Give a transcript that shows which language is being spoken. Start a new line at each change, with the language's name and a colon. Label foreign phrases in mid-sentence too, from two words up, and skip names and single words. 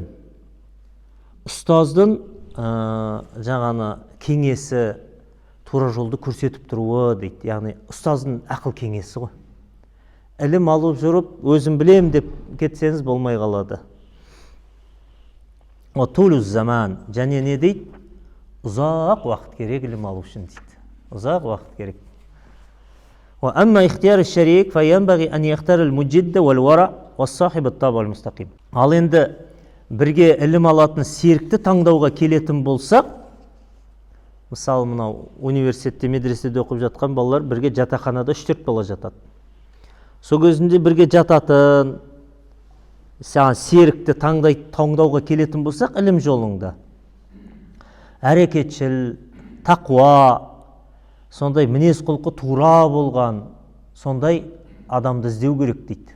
Kazakh: Ұстаздың жаңаны кеңесі, тура жолды көрсетіп тұруы дейді. Яғни ұстаздың ақыл кеңесі ғой. Ілім алып жүріп, өзім білем деп кетсеңіз болмай қалады.
Arabic: وطول زمان.
Kazakh: Және не дейді? Ұзақ уақыт керек ілім алу үшін дейді. Ұзақ уақыт керек.
Arabic: وأما اختيار شريك فينبغي أن يختار المجد والورع وصاحب الطبع المستقيم.
Kazakh: Ал енді бірге ілім алатын серікті таңдауға келетін болсақ, мысалы, мынау университетте, медреседе оқып жатқан балалар бірге жатақханада 3-4 бала жатады. Сол кезінде бірге жататын, саған серікті таңдауға келетін болсақ, ілім жолыңда әрекетшіл, тақуа, сондай мінез құлқы тура болған, сондай адамды іздеу керек дейді.